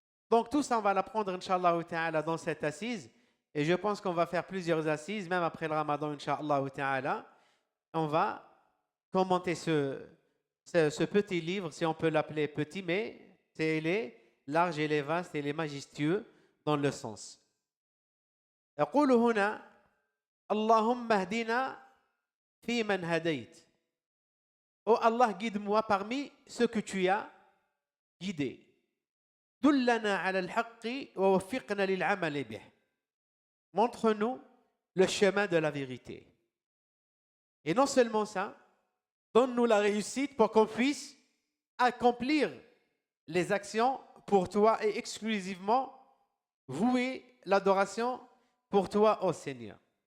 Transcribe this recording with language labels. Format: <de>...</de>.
<fr>Donc tout ça, on va l'apprendre, Inch'Allah ta'ala, dans cette assise. Et je pense qu'on va faire plusieurs assises, même après le Ramadan, Inch'Allah ta'ala. On va commenter ce petit livre, si on peut l'appeler petit, mais il est large, il est vaste, il est majestueux dans le sens.</fr> <ar>يقول هنا اللهم اهدنا في من هديت.</ar> <fr>Oh Allah, guide-moi parmi ceux que tu as guidés.</fr> <ar>دلنا على الحق ووفقنا للعمل به.</ar> <fr>Montre-nous le chemin de la vérité. Et non seulement ça, donne-nous la réussite pour qu'on puisse accomplir les actions pour toi et exclusivement vouer l'adoration pour toi, ô Seigneur.</fr>